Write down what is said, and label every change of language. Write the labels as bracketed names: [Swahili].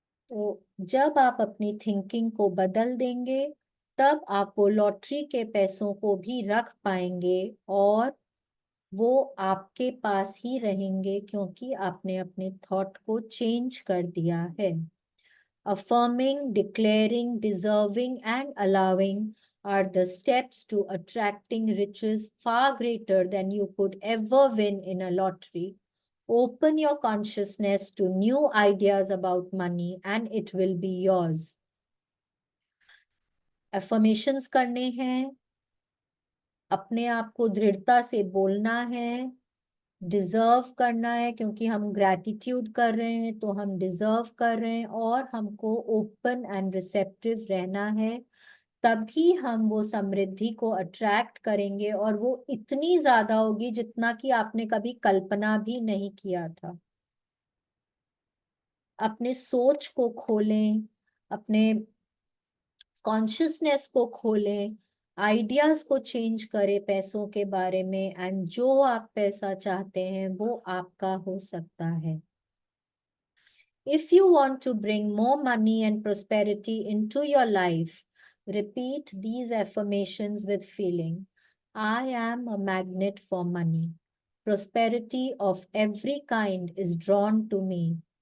[Hindi] तो जब आप अपनी थिंकिंग को बदल देंगे, तब आप वो लॉटरी के पैसों को भी रख पाएंगे और वो आपके पास ही रहेंगे, क्योंकि आपने अपने थॉट को चेंज कर दिया है। [English] Affirming, declaring, deserving, and allowing are the steps to attracting riches far greater than you could ever win in a lottery. Open your consciousness to new ideas about money and it will be yours. [Hindi] Affirmations करने हैं, अपने आप को दृढ़ता से बोलना है, deserve करना है, क्योंकि हम ग्रैटिट्यूड कर रहे हैं तो हम डिजर्व कर रहे हैं, और हमको [English] open and receptive [Hindi] रहना है। तभी हम वो समृद्धि को अट्रैक्ट करेंगे और वो इतनी ज्यादा होगी जितना कि आपने कभी कल्पना भी नहीं किया था। अपने सोच को खोलें, अपने कॉन्शियसनेस को खोलें, आइडियाज को चेंज करें पैसों के बारे में, एंड जो आप पैसा चाहते हैं वो आपका हो सकता है। [English] If you want to bring more money and prosperity into your life, repeat these affirmations with feeling. I am a magnet for money. Prosperity of every kind is drawn to me.